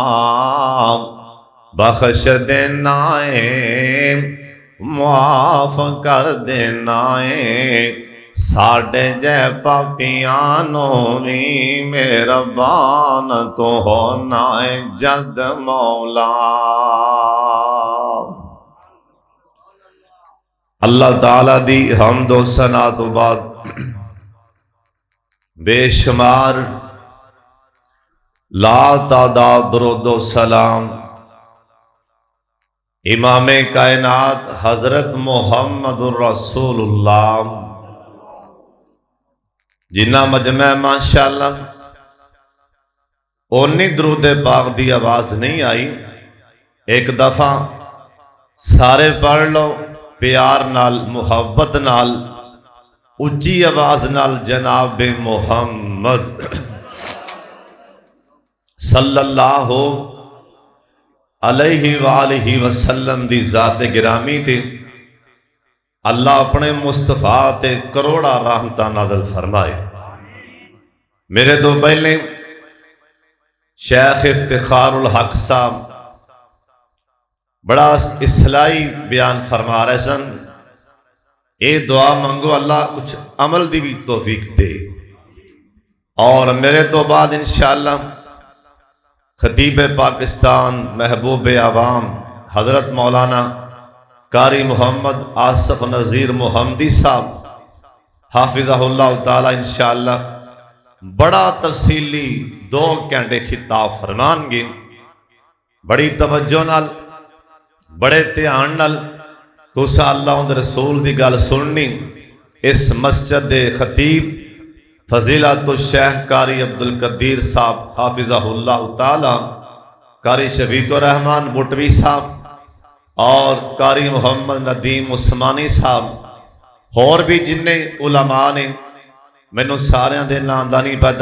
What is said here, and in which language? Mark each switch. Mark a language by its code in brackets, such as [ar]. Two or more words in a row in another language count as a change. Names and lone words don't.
[pa] بخش دینا معاف کر دینا ساڈھے جے پاپیاں نو بھی مہربان تو ہونا جد مولا. اللہ تعالیٰ دی حمد و ثنا تو بعد بے شمار لا تعداد درود سلام امام کائنات حضرت محمد رسول اللہ جنا مجمع ماشاءاللہ اونی درود پاک دی آواز نہیں آئی. ایک دفعہ سارے پڑھ لو پیار نال محبت نال اچی آواز نال جناب محمد [ar] صلى الله عليه وآله وسلم [pa] دی ذات گرامی تے اللہ اپنے مصطفیٰ تے کروڑاں رحمتاں نازل فرمائے. میرے تو پہلے شیخ افتخار الحق صاحب بڑا اصلاحی بیان فرما رہے سن. یہ دعا منگو اللہ کجھ عمل دی بھی توفیق دے. اور میرے تو بعد ان شاء اللہ خطیب پاکستان محبوب عوام حضرت مولانا قاری محمد آصف نذیر محمدی صاحب حافظہ اللہ تعالیٰ ان شاء اللہ بڑا تفصیلی 2 گھنٹے خطاب فرمان گے. بڑی توجہ نال بڑے دھیان نال تساں اللہ اوہدے رسول دی گل سننی. اس مسجد دے خطیب فضیلۃ الشیخ قاری عبدالقدیر صاحب حافظہ اللہ تعالیٰ، قاری شفیق الرحمن بٹوی صاحب اور قاری محمد ندیم عثمانی صاحب، ہور بھی جنے علما نے مینوں ساریاں دے ناں دا نہیں پتا.